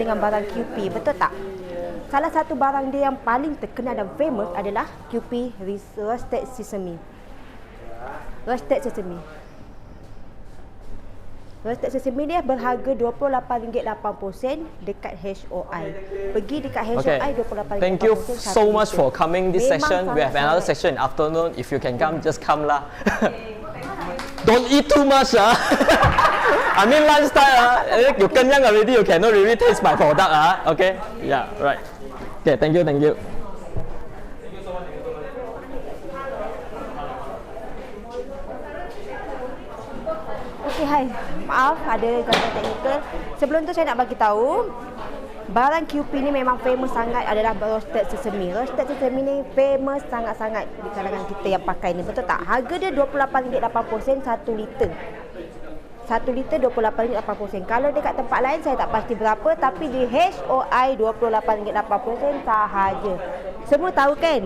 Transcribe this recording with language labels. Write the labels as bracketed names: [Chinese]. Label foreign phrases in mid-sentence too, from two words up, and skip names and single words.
[Malay] dengan barang Kewpie, betul tak? Salah satu barang dia yang paling terkenal dan famous adalah Kewpie Roasted Sesame. Roasted Sesame. Roasted Sesame dia berharga RM28.80 dekat HOI. Pergi dekat Okay. HOI RM28.80. [English] Thank you so much for coming this [Malay] Memang [English] session. We have another [Malay] sangat-sangat. [English] session in afternoon. If you can come, just come lah. Don't eat too much, ah. I mean lunchtime, ah. You kenyang already, you cannot really taste my product, ah. Okay? Yeah, right. Okay, thank you, thank you. [Malay] Okey, hai. Maaf ada gangguan teknikal. Sebelum tu saya nak bagi tahu barang Kewpie ni memang famous sangat adalah roasted sesame. Roasted sesame ni famous sangat-sangat di kalangan kita yang pakai ni. Betul tak? Harga dia RM28.80 1 liter. 1 liter RM28.80. Kalau dekat tempat lain saya tak pasti berapa, tapi di HOI RM28.80 sahaja. Semua tahu kan?